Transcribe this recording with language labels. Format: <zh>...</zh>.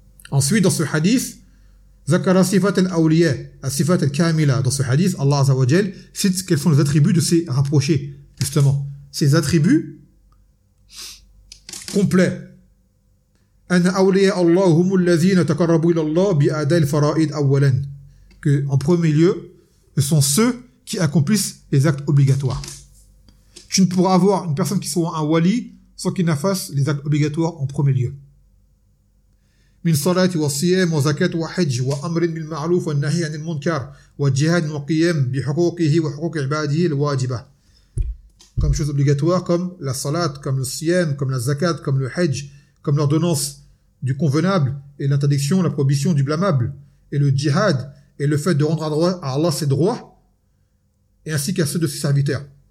<fr>Ensuite, dans ce hadith,</fr> <ar>ذكر صفات الأولياء الصفات الكاملة</ar> <fr>dans ce hadith, Allah Azza wa Jal cite quels sont les attributs de ses rapprochés, justement ces attributs complets.</fr> <ar>أن أولياء الله هم الذين تقربوا إلى الله بأداء الفرائض أولا.</ar> <fr>Que en premier lieu, ce sont ceux qui accomplissent les actes obligatoires. Tu ne pourras avoir une personne qui soit un wali sans qu'il ne fasse les actes obligatoires en premier lieu.</fr> <ar>من صلاة وصيام وزكاة وحج وأمر بالمعروف والنهي عن المنكر والجهاد والقيام بحقوقه وحقوق عباده الواجبة.</ar> <fr>Comme chose obligatoire, comme la salat, comme le siyam, comme la zakat, comme le hajj, comme l'ordonnance du convenable et l'interdiction, la prohibition du blâmable, et le jihad, et le fait de rendre à droit à Allah ses droits, et ainsi qu'à ceux de ses serviteurs.</fr>